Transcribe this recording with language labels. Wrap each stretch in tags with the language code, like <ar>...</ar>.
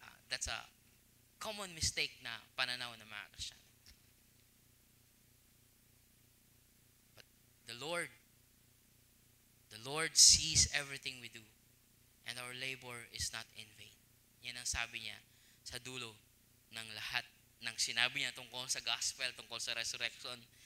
<en>That's a common mistake</en> <tl>na pananaw ng mga Kristiyano.</tl> <en>But the Lord sees everything we do. And our labor is not in vain.</en> <tl>Yan ang sabi niya sa dulo ng lahat ng sinabi niya tungkol sa gospel, tungkol sa resurrection.</tl>